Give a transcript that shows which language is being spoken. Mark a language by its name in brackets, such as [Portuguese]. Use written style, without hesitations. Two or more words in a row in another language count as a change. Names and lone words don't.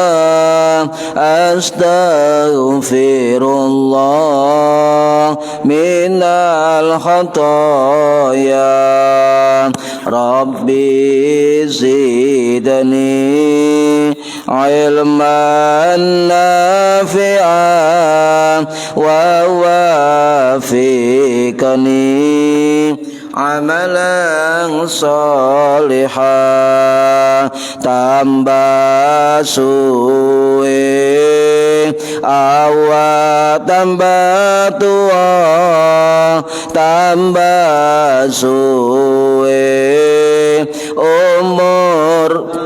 [Arabic] أستغفر الله من الخطايا، رب زدني علما نافعا ووفقني عملا صالحا. [Javanese] Tambah suwe awak tambah tua, tambah suwe umur